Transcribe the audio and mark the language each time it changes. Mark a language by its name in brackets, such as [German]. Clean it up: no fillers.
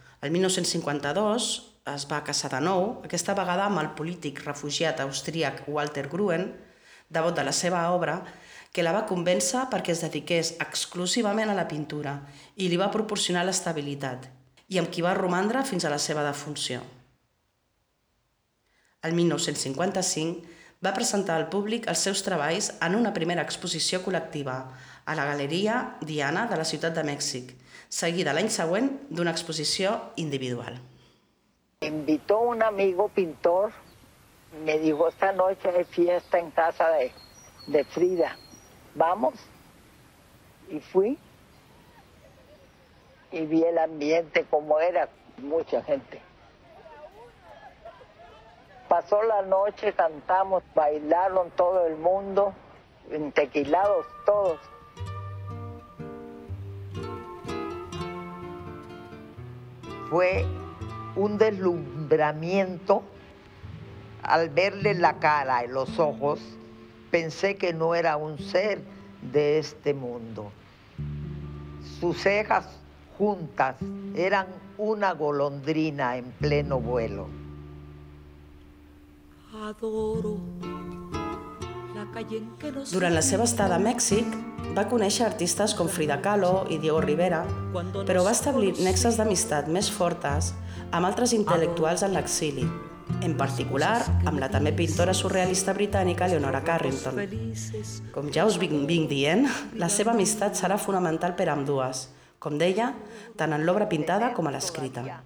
[Catalan] El 1952 es va casar de nou, aquesta vegada amb el polític refugiat austríac Walter Gruen, devot de la seva obra, que la va convèncer perquè es dediqués exclusivament a la pintura i li va proporcionar l'estabilitat, i amb qui va romandre fins a la seva defunció. El 1955 va presentar al públic els seus treballs en una primera exposició col·lectiva a la Galeria Diana de la Ciutat de Mèxic, seguida l'any següent d'una exposició individual. [Spanish] Invitó un amigo pintor, me dijo, esta noche hay fiesta en casa de Frida. Vamos. Y fui. Y vi el ambiente como era, mucha gente. Pasó la noche, cantamos, bailaron todo el mundo, entequilados todos. Fue un deslumbramiento. Al verle la cara y los ojos, pensé que no era un ser de este mundo. Sus cejas juntas eran una golondrina en pleno vuelo. Adoro la calle en que nos... [Catalan] Durant la seva estada a Mèxic, va conèixer artistes com Frida Kahlo i Diego Rivera, però va establir nexes d'amistat més fortes amb altres intel·lectuals en l'exili, en particular amb la també pintora surrealista britànica Leonora Carrington. Com ja us vinc dient, la seva amistat serà fonamental per a ambdues, com deia, tant en l'obra pintada com a l'escrita.